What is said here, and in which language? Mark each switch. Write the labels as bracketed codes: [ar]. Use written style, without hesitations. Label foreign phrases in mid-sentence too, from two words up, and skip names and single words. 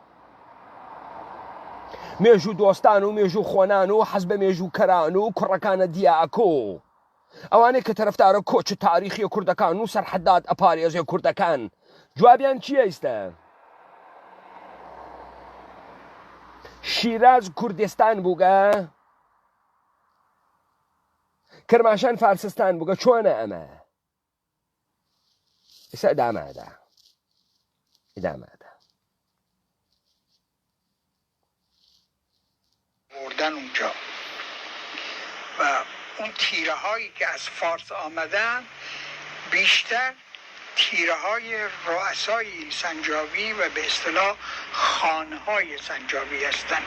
[sdh] مێژوو دۆستان و مێژوو خۆنان و حەز بە مێژوو کەران و کوڕەکانە دیاکۆ ئەوانەی کە تەرەفدارە کۆچ تاریخی کوردەکان و سەرحەدات ئەپارێزێ کوردەکان جوابیان چییە ئیستە؟ شیراز کوردستان بووگە؟ کرماشان فارسستان بووگە؟ چۆنە ئەمە؟ ئێستا ئەدامەدا [fa] بردن اونجا و اون تیره هایی که از فارس آمدن بیشتر تیره های رؤسای سنجابی و به اصطلاح خانه های سنجابی هستند.